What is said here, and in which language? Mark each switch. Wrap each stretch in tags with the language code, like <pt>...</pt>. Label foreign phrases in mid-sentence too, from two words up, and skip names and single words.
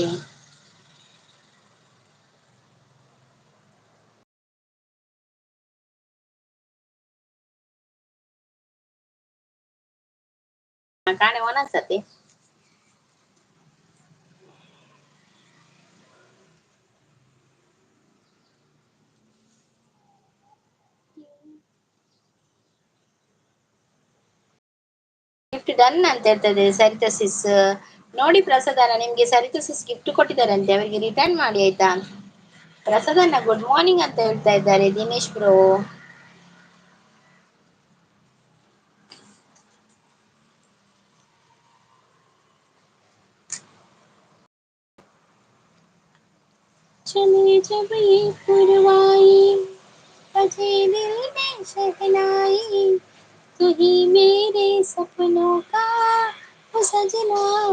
<kn>ಕಾಣೆ ಒನನ್ಸತಿ ಗಿಫ್ಟ್ ಡನ್ ಅಂತ ಹೇಳ್ತದೆ ಸರಿತಾ ಸಿಸ್. ನೋಡಿ ಪ್ರಸಾದನ ನಿಮ್ಗೆ ಸರಿತಾ ಸಿಸ್ ಗಿಫ್ಟ್ ಕೊಟ್ಟಿದ್ದಾರಂತೆ ಅವರಿಗೆ ರಿಟರ್ನ್ ಮಾಡಿ ಆಯ್ತಾ. ಪ್ರಸಾದನ್ನ</kn> <en>good morning</en> <kn>ಅಂತ ಹೇಳ್ತಾ ಇದ್ದಾರೆ ದಿನೇಶ್ ಬ್ರೋ.</kn> <hi>चले जब ये पुरवाई बजे दिल में शहनाई तू ही मेरे सपनों का वो सजना.</hi>